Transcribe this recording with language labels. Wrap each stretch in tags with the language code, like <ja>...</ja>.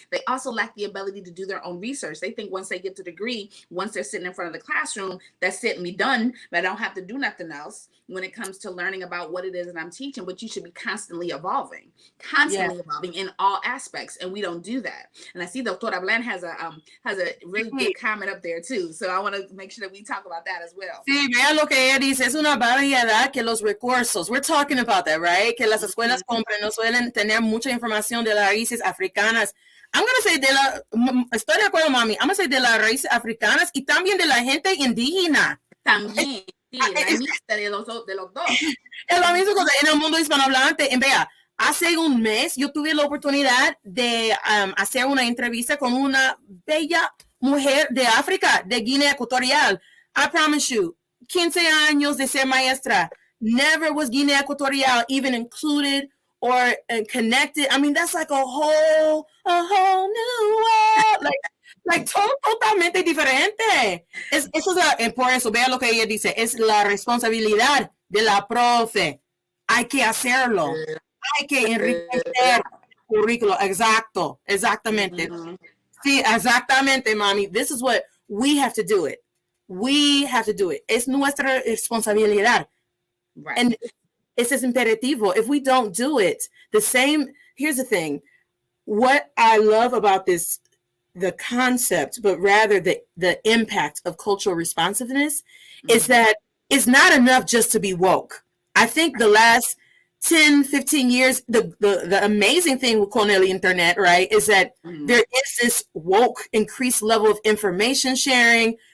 <en>They also lack the ability to do their own research. They think once they get the degree, once they're sitting in front of the classroom, that's it, me done, but I don't have to do nothing else when it comes to learning about what it is that I'm teaching. But you should be constantly evolving in all aspects. And we don't do that. And I see Doctora Bland has a really good comment up there too. So I want to make sure that we talk about that as well.</en> <es>Sí, vea lo que ella dice, es una variedad que los recursos.</es> <en>We're talking about that, right?</en> <es>Que las escuelas compren no suelen tener mucha información de las raíces africanas.</es> <en>I'm going to say</en> <es>estoy de acuerdo, mami. I'm going to say de las raíces africanas y también de la gente indígena. También, sí, la mixta de los dos. Es lo mismo en el mundo hispanohablante. Vea, hace un mes yo tuve la oportunidad de hacer una entrevista con una bella mujer de África, de Guinea Ecuatorial.</es> <en>I promise you,</en> <es>15 años de ser maestra.</es> <en>Never was Guinea Ecuatorial even included or connected. I mean, that's like a whole new world.</en> <es>Like totalmente diferente. Eso es por eso, vea lo que ella dice, es la responsabilidad de la profe. Hay que hacerlo. Hay que enriquecer el currículo. Exactamente. Sí, exactamente, mami.</es> <en>This is what we have to do it. We have to do it.</en> <es>Es nuestra responsabilidad.</es> <en>Right. And it's imperativo. If we don't do it, here's the thing. What I love about this, the concept, but rather the impact of cultural responsiveness is that it's not enough just to be woke. I think the last 10, 15 years, the amazing thing with</en> <es>con el internet,</es> <en>right, is that there is this woke, increased level of information sharing.</en>